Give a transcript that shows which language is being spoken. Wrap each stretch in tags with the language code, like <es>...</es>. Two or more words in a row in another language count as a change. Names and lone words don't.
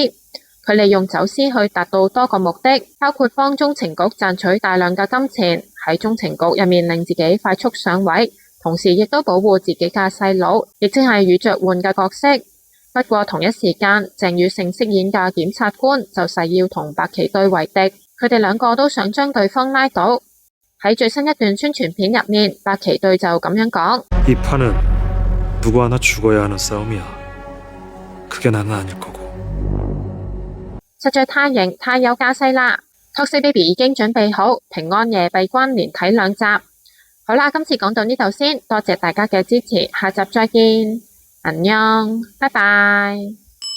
<yue>佢利用走私去達到多個目的，包括幫中情局賺取大量嘅金錢，喺中情局入面令自己快速上位，同時亦都保護自己嘅細佬，亦即係宇著煥嘅角色。不過同一時間，鄭宇盛飾演嘅檢察官就誓要同白旗堆為敵，佢哋兩個都想將對方拉倒。喺最新一段宣傳片入面，白旗堆就咁樣講：</yue> <ko>이 판은 누구 하나 죽어야 하는 싸움이야. 그게 나는 아닐 거고.</ko> <yue>實在太型太有架勢啦 ！Toxic Baby 已經準備好平安夜閉關連睇2集。好啦，今次講到呢度先，多謝大家嘅支持，下集再見，안녕，拜拜。</yue>